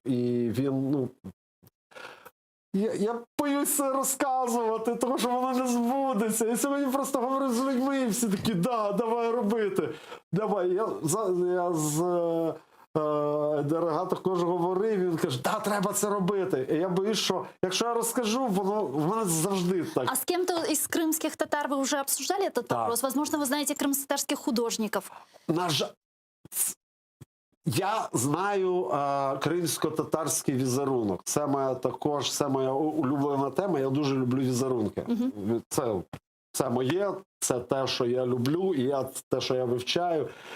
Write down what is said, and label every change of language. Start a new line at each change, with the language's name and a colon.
Ukrainian: І він, я боюся розказувати, тому що воно не збудеться. Я сьогодні просто говорю з людьми, і всі такі, да, давай робити. Давай. Я з Дорога також говорив, він каже, да, треба це робити. І я боюсь, що якщо я розкажу, в мене завжди так.
Russian: А с кем-то из крымских татар вы уже обсуждали этот вопрос? Возможно, вы знаете крымско-татарских художников.
Ukrainian: Я знаю кримсько-татарський візерунок. Це моя улюблена тема. Я дуже люблю візерунки. Це моє, це те, що я люблю, і те, що я вивчаю.